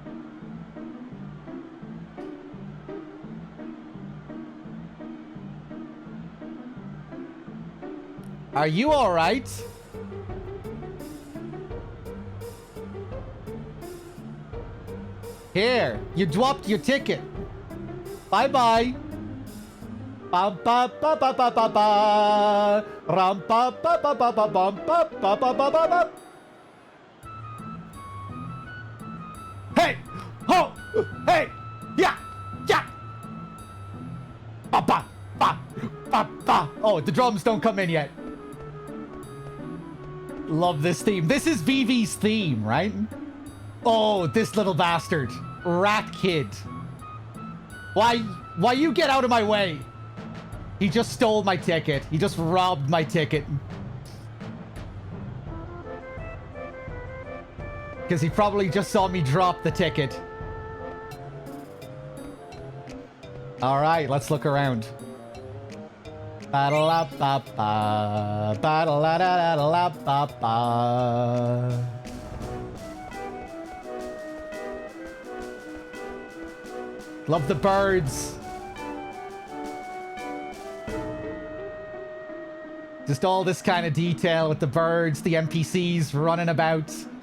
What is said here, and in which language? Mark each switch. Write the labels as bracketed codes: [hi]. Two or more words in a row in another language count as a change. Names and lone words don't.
[en] Are you alright? Here, you dropped your ticket. Bye-bye. Ba ba ba ba ba ba ba. Ram ba ba ba ba ba bum ba ba ba ba ba ba. Hey! Ho! Hey! Yeah! Yeah! Ba ba ba ba ba. Oh, the drums don't come in yet. Love this theme. This is Vivi's theme, right? Oh, this little bastard. Rat kid. Why you get out of my way? He just stole my ticket. He just robbed my ticket. Because he probably just saw me drop the ticket. Alright, let's look around. Ba-da-la-ba-ba. Ba-da-la-da-da-la-ba-ba. Love the birds. Just all this kind of detail with the birds, the NPCs running about.